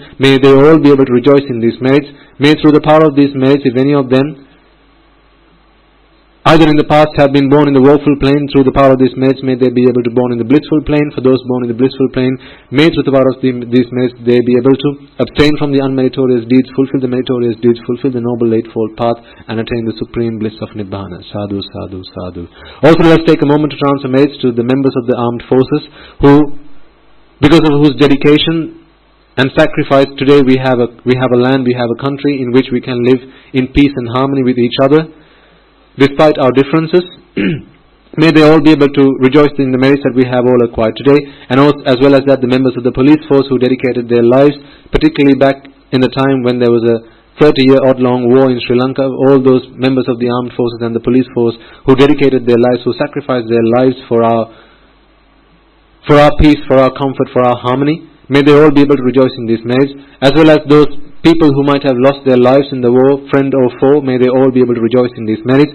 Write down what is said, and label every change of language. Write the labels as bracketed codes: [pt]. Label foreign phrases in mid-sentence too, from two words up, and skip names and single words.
[en] May they all be able to rejoice in these merits. May through the power of these merits, if any of them either in the past have been born in the woeful plane, through the power of these merits, may they be able to born in the blissful plane. For those born in the blissful plane, may through the power of these merits they be able to abstain from the unmeritorious deeds, fulfill the meritorious deeds, fulfill the noble eightfold path, and attain the supreme bliss of Nibbana. [pi] Sadhu, sadhu, sadhu. [en] Also, let us take a moment to transfer merits to the members of the armed forces, who, because of whose dedication and sacrifice, today we have a land, we have a country in which we can live in peace and harmony with each other, despite our differences. May they all be able to rejoice in the merits that we have all acquired today, and also, as well as that, the members of the police force who dedicated their lives, particularly back in the time when there was a 30-year-odd-long war in Sri Lanka, all those members of the armed forces and the police force who dedicated their lives, who sacrificed their lives for our peace, for our comfort, for our harmony, may they all be able to rejoice in these merits, as well as those people who might have lost their lives in the war, friend or foe, may they all be able to rejoice in these merits.